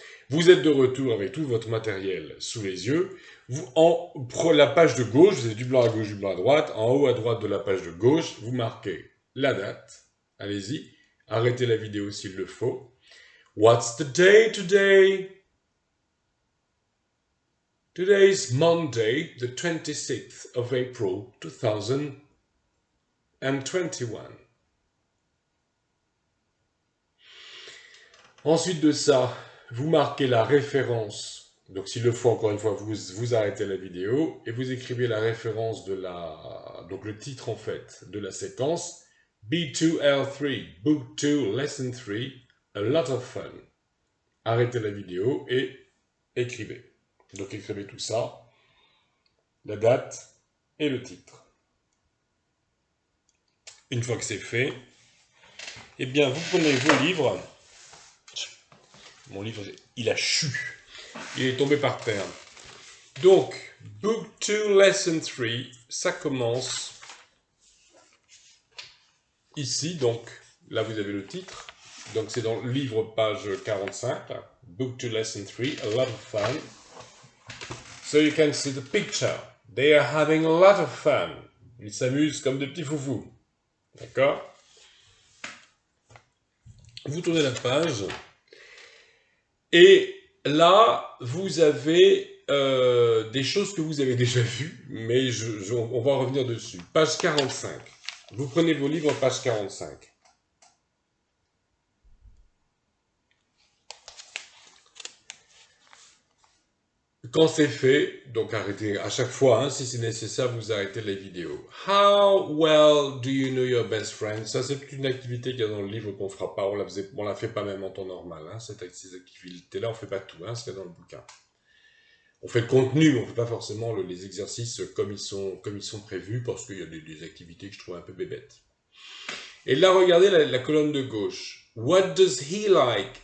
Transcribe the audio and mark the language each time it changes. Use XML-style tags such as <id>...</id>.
<fr>Vous êtes de retour avec tout votre matériel sous les yeux. La page de gauche, vous avez du blanc à gauche, du blanc à droite. En haut à droite de la page de gauche, vous marquez la date. Allez-y. Arrêtez la vidéo s'il le faut.</fr> <en>What's the day today? Today is Monday, the 26th of April, 2021.</en> <fr>Ensuite de ça, vous marquez la référence. Donc s'il le faut, encore une fois, vous arrêtez la vidéo et vous écrivez la référence donc le titre en fait de la séquence.</fr> <en>B2L3, Book 2, Lesson 3, A Lot of Fun.</en> <fr>Arrêtez la vidéo et écrivez. Donc écrivez tout ça, la date et le titre. Une fois que c'est fait, eh bien vous prenez vos livres. Mon livre, il a chu. Il est tombé par terre. Donc,</fr> <en>Book 2, Lesson 3,</en> <fr>ça commence ici. Donc, là, vous avez le titre. Donc, c'est dans le livre, page 45.</fr> <en>Book 2, Lesson 3, a lot of fun. So you can see the picture. They are having a lot of fun.</en> <fr>Ils s'amusent comme des petits foufous. D'accord? Vous tournez la page. Et là, vous avez des choses que vous avez déjà vues, mais on va revenir dessus. Page 45. Vous prenez vos livres, page 45. Quand c'est fait, donc arrêtez à chaque fois, si c'est nécessaire, vous arrêtez la vidéo.</fr> <en>How well do you know your best friend?</en> <fr>Ça, c'est une activité qu'il y a dans le livre qu'on ne fera pas. On la fait pas même en temps normal. Ces activités-là, on ne fait pas tout, ce qu'il y a dans le bouquin. On fait le contenu, mais on ne fait pas forcément les exercices comme ils sont prévus, parce qu'il y a des activités que je trouve un peu bébêtes. Et là, regardez la colonne de gauche.</fr> <en>What does he like?</en>